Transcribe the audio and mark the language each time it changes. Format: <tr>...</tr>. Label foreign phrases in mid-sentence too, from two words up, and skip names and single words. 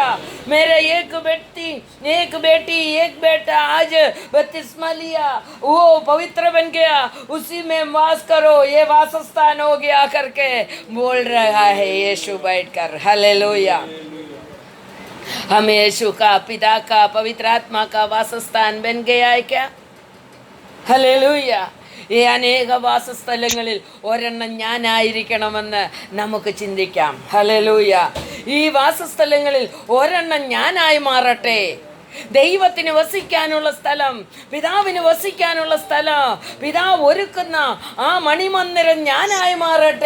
<hi>मेरे एक बेटी एक बेटा आज बपतिस्मा लिया, वो पवित्र बन गया, उसी में वास करो, ये वासस्थान हो गया करके बोल रहा है यीशु बैठ कर. हालेलुया. हम यीशु का, पिता का, पवित्र आत्मा का वासस्थान बन गया है क्या?</hi> <ml>ഹല്ലേലൂയ. ഈ അനേക വാസസ്ഥലങ്ങളിൽ ഒരെണ്ണം ഞാനായിരിക്കണമെന്ന് നമുക്ക് ചിന്തിക്കാം. ഹല്ലേലൂയ. ഈ വാസസ്ഥലങ്ങളിൽ ഒരെണ്ണം ഞാനായി മാറട്ടെ. ദൈവത്തിന് വസിക്കാനുള്ള സ്ഥലം, പിതാവിന് വസിക്കാനുള്ള സ്ഥലം, പിതാവ് ഒരുക്കുന്ന ആ മണിമന്ദിരം ഞാനായി മാറട്ടെ.</ml>